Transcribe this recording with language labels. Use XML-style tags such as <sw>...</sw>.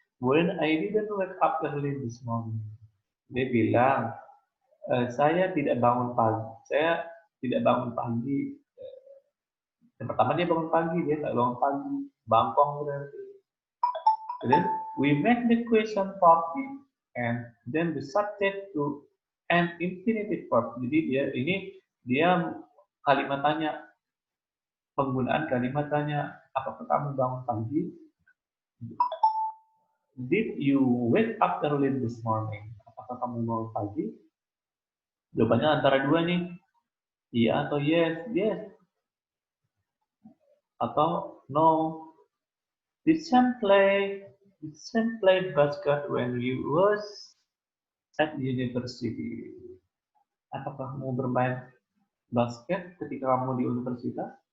<en>When I didn't wake up early this morning.</en> <id>Dia bilang, saya tidak bangun pagi. Saya tidak bangun pagi. Yang pertama dia bangun pagi, dia nggak bangun pagi. Bangkong berarti.</id> <en>Then we make the question positive and then the subject to an infinitive verb.</en> <id>Jadi dia kalimat tanya, penggunaan kalimat tanya, apakah kamu bangun pagi?</id> <en>Did you wake up early this morning?</en> <id>Apakah kamu bangun pagi? Jawabannya antara dua nih. Iya atau yes? Yes. Atau no.</id> <en>Did Sam play basket when you was at university?</en> <id>Apakah kamu bermain basket ketika kamu di universitas?</id>